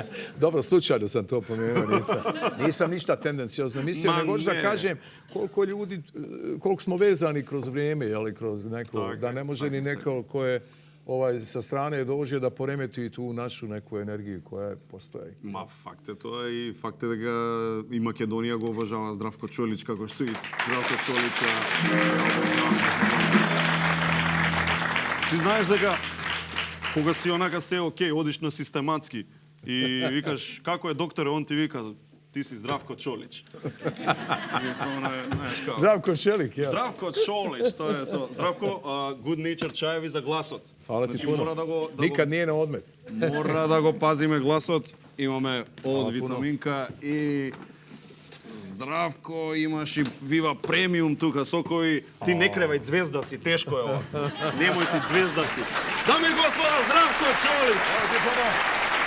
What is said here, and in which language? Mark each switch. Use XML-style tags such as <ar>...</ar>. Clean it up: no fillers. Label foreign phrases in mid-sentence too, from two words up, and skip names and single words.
<bs>Dobro, slučajno sam to pomenuo, nisam ništa tendencijozno mislio, nego da kažem koliko ljudi, koliko smo vezani kroz vrijeme, jeli, kroz neko, da ne može ni neko ko je sa strane dođe da poremeti tu našu neku energiju koja postoji. Ma, fakt je to i fakt je da ga i Makedonija го obožava Zdravko Čolić, kako što i Zdravko Čolića.</bs> <mk>Ти знаеш дека кога си онака се окей, одиш на систематски и викаш како е докторе, он ти вика ти си Здравко Čolić.</mk> <bs>Zdravko Čelik, ja. Zdravko Čolić, to je to. Zdravko,</bs> <mk>Good Nature чаеви за гласот.</mk> <bs>Hvala ti puno. Nikad nije na odmet.</bs> <mk>Мора да го пазиме гласот. Имаме од витаминка и Здравко, имаш и Viva Premium тука, со кој ти не кревај звезда си, тешко е ова. Немој ти звезда си. Дами и господа, Zdravko Čolić!</mk>